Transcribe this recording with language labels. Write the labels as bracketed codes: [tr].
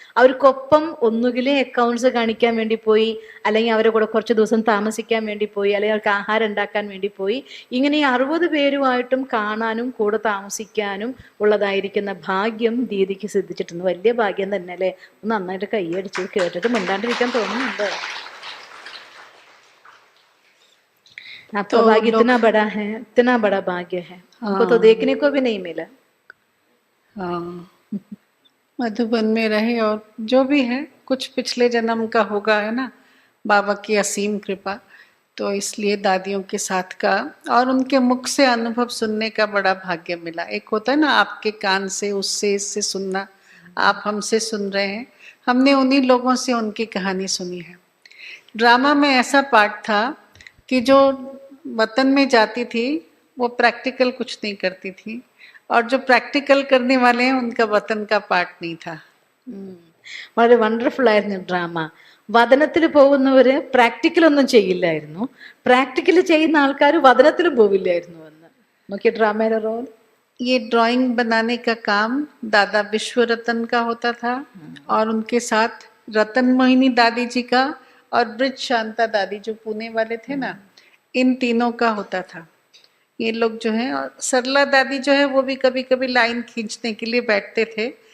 [ml] അവർക്കൊപ്പം ഒന്നുകിലേ അക്കൗണ്ട്സ് കാണിക്കാൻ വേണ്ടി പോയി, അല്ലെങ്കിൽ അവരെ കൂടെ കുറച്ച് ദിവസം താമസിക്കാൻ വേണ്ടി പോയി, അല്ലെങ്കിൽ അവർക്ക് ആഹാരം ഉണ്ടാക്കാൻ വേണ്ടി പോയി. ഇങ്ങനെ ഈ 60 പേരുമായിട്ടും കാണാനും കൂടെ താമസിക്കാനും ഉള്ളതായിരിക്കുന്ന ഭാഗ്യം ദീദിക്ക് സിദ്ധിച്ചിട്ടുണ്ട്. വലിയ ഭാഗ്യം തന്നെ അല്ലേ? നന്നായിട്ട് കൈയടിച്ച് കേട്ടിട്ട് മിണ്ടാണ്ടിരിക്കാൻ തോന്നുന്നുണ്ട്. [hi] आपका भाग्य इतना बड़ा है, इतना बड़ा भाग्य है, हमको तो देखने को भी नहीं मिला. मधुबन में रहे और जो भी है कुछ पिछले जन्म का होगा, है ना, बाबा की असीम कृपा. तो इसलिए दादियों के साथ का और उनके मुख से अनुभव सुनने का बड़ा भाग्य मिला. एक होता है ना आपके कान से उससे इससे सुनना, आप हमसे सुन रहे हैं. हमने उन्हीं लोगों से उनकी कहानी सुनी है. ड्रामा में ऐसा पार्ट था कि जो वतन में जाती थी वो प्रैक्टिकल कुछ नहीं करती थी, और जो प्रैक्टिकल करने वाले हैं उनका वतन का पार्ट नहीं था. [ml] വളരെ വണ്ടർഫുൾ ആയിരുന്നു ഡ്രാമ. വദനത്തിൽ പോകുന്നവര് പ്രാക്ടിക്കൽ ഒന്നും ചെയ്യില്ലായിരുന്നു, പ്രാക്ടിക്കൽ ചെയ്യുന്ന ആൾക്കാർ വദനത്തിലും പോവില്ലായിരുന്നു എന്ന്. നോക്കിയ ഡ്രാമയുടെ റോൾ. [hi] ये ड्राइंग बनाने का काम दादा विश्व रतन का होता था, और उनके साथ रतन मोहिनी दादी जी का और ब्रिज शांता दादी जो पुणे वाले थे ना, इन तीनों का होता था. ये लोग जो है, और सरला दादी जो है वो भी कभी कभी लाइन खींचने के लिए बैठते थे.